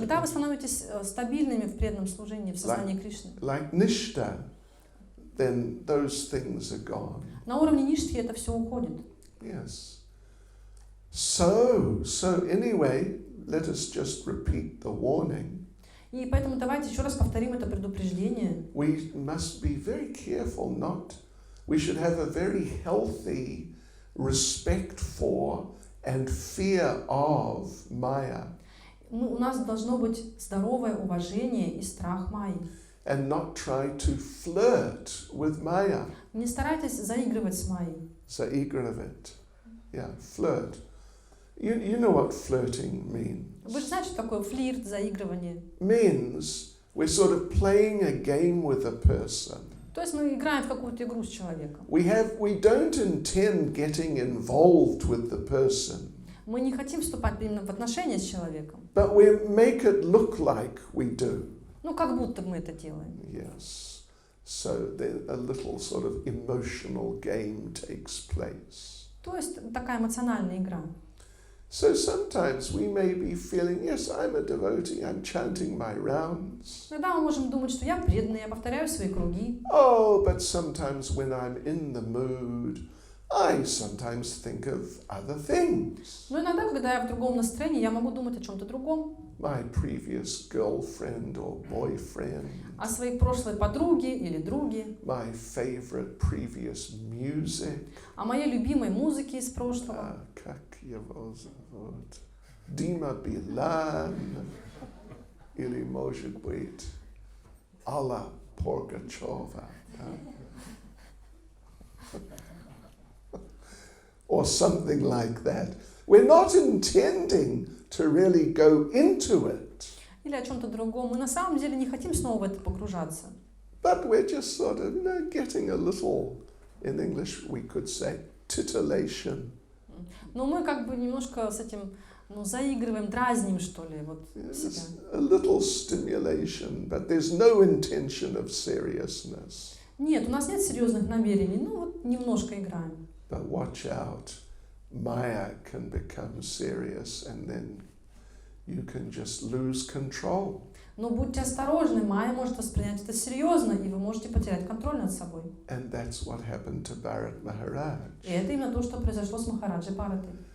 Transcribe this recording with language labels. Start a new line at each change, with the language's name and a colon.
Russian: когда вы становитесь стабильными в преданном служении, в сознании Кришны.
English: Like Nishta, then those things are gone.
Russian: На уровне ништхи это все уходит.
English: Yes. So anyway, let us just repeat the warning.
Russian: И поэтому давайте еще раз повторим это предупреждение.
English: We must be very careful we should have a very healthy respect for and fear of Maya.
Russian: У нас должно быть здоровое уважение и страх Майи.
English: And not try to flirt with Maya.
Russian: Не старайтесь заигрывать с Майей. Заигрывать.
English: Yeah, flirt. You know what flirting means.
Russian: Вы же знаете, что такое флирт, заигрывание?
English: Means we're sort of playing a game with a person.
Russian: То есть мы играем в какую-то игру с человеком.
English: We don't intend getting involved with the person.
Russian: Мы не хотим вступать именно в отношения с человеком.
English: But we make it look like we do.
Russian: Как будто мы это делаем.
English: Yes. So a little sort of emotional game takes place.
Russian: То есть такая эмоциональная игра.
English: So sometimes we may be feeling, yes, I'm a devotee, I'm chanting my rounds.
Russian: Иногда мы можем думать, что я преданный, я повторяю свои круги.
English: Oh, but sometimes when I'm in the mood, I sometimes think of other things.
Russian: Но иногда, когда я в другом настроении, я могу думать о чем-то другом.
English: My previous girlfriend or boyfriend.
Russian: О своей прошлой подруге или друге.
English: My favorite previous music.
Russian: О моей любимой музыке из прошлого. Как его зовут? Дима Билан. Или, может быть, Алла Пугачева.
English: Or something like that. We're not intending to really go into it.
Russian: Или о чем-то другом. Мы на самом деле не хотим снова в это погружаться.
English: But we're just sort of, getting a little, in English we could say, titillation.
Russian: Но мы немножко с этим, заигрываем, дразним, что ли, себя.
English: A little stimulation, but there's no intention of seriousness.
Russian: Нет, у нас нет серьезных намерений, немножко играем.
English: But watch out, Maya can become serious and then you can just lose control.
Russian: Но будьте осторожны, Майя может воспринять это серьезно, и вы можете потерять контроль над собой.
English: And that's what happened to Bharat Maharaj.
Russian: И это именно то, что произошло с Махараджей Бхаратой.